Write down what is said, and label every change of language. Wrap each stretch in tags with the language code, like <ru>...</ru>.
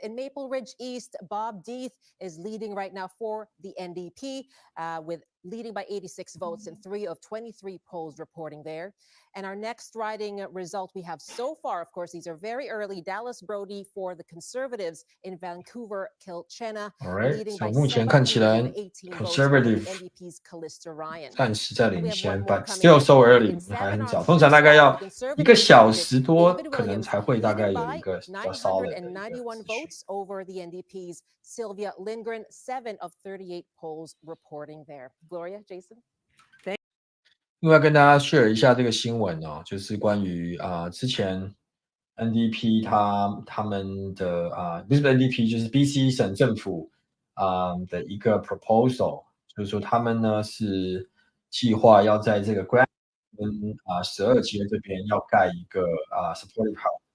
<en>In Maple Ridge East, Bob Deeth is leading right now for the NDP with leading by 86 votes and 3 of 23 polls reporting there. And our next riding result we have so far, of course, these are very early. Dallas Brody for the Conservatives in Vancouver, Kilchenna. All right, so</en> <zh>目前看起来 Conservative 暂时在领先</zh> <en>but still so early</en> <zh>还很早，通常大概要1个小时多可能才会大概有一个比较 solid 的</zh> <en>91 votes over the NDP's Sylvia Lindgren, 7 of 38 polls reporting there. Gloria, Jason?</en> <zh>因为要跟大家 share 一下这个新闻哦，就是关于之前 NDP 他们的不是 NDP 就是 BC 省政府的一个 proposal， 就是说他们呢是计划要在这个 Grand 跟12街这边要盖一个supportive house。</zh>